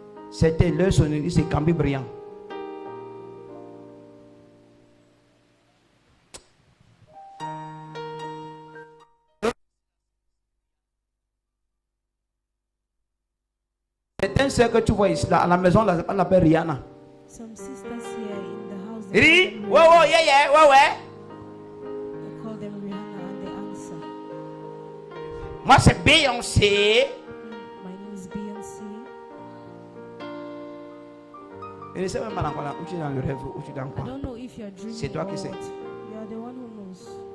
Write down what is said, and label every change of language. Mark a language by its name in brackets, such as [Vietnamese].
[French] C'était leur sonnerie, c'est Cambi Briand. C'est un sœur que tu vois ici, là, à la maison, on l'appelle Rihanna. [English] Some sisters here in the house. [French] Ri? Ouais, yeah. [English] They call them Rihanna and they answer. [French] Moi, c'est Beyoncé. [English] My name is Beyoncé. [French] Et ne sais même pas dans quoi, où tu es dans le rêve, où tu es dans quoi. [English] I don't know if you're dreaming. [French] C'est toi qui sais. [English] You are the one who knows.